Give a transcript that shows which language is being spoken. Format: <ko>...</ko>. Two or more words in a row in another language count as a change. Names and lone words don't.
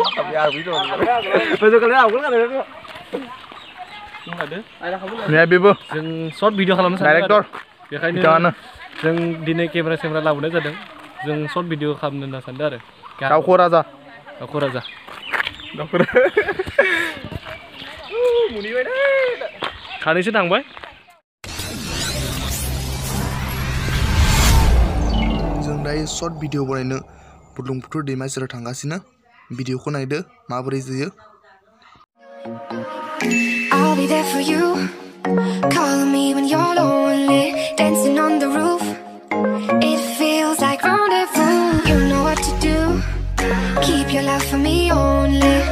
<brx>जों</brx> <en>short video</en> <brx>खालामनो सानदों बेखायनो जों दिनै केमेरा लाबोनाय जादों जों</brx> <en>short video</en> <brx>खालामनो होनना सानदों आरो दाउखौ राजा खानैसो थांबाय जों दायो</brx> <en>short video</en> <brx>बनायनो बुरलुंबुथुर दैमा सेराव थांगासिनो भिडिअखौ नायदो माबोरै जायो</brx> <en>I'll be there for you, calling me when you're lonely, dancing on the roof. It feels like rendezvous. You know what to do. Keep your love for me only.</en>